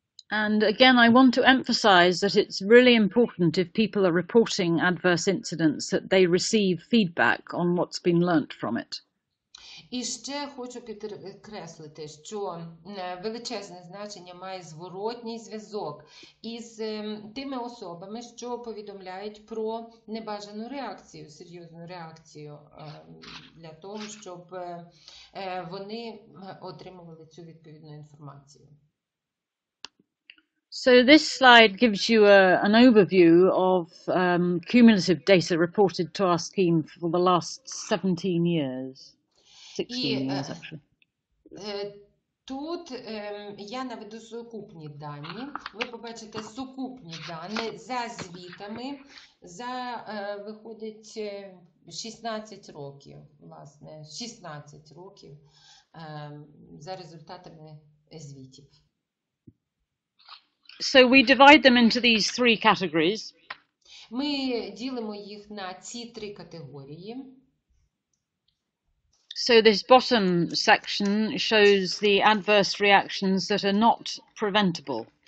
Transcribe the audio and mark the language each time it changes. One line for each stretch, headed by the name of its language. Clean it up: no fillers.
English: And again, I want to emphasize that it's really important if people are reporting adverse incidents that they receive feedback on what's been learnt from it.
Ukrainian: І ще хочу підкреслити, що величезне значення має зворотній зв'язок із тими особами, що повідомляють про небажану реакцію, серйозну реакцію, для того, щоб вони отримували цю відповідну інформацію.
English: So this slide gives you an overview of cumulative data reported to our scheme for the last 17 years. 16 years, actually.
Ukrainian: Тут я наведу сукупні дані. Ви побачите сукупні дані за звітами, виходить 16 років, власне, 16 років за результатами звітів.
English: So we divide them into these three categories.
Ukrainian: Ми ділимо їх на ці три категорії.
English: So this bottom section shows the adverse reactions that are not preventable.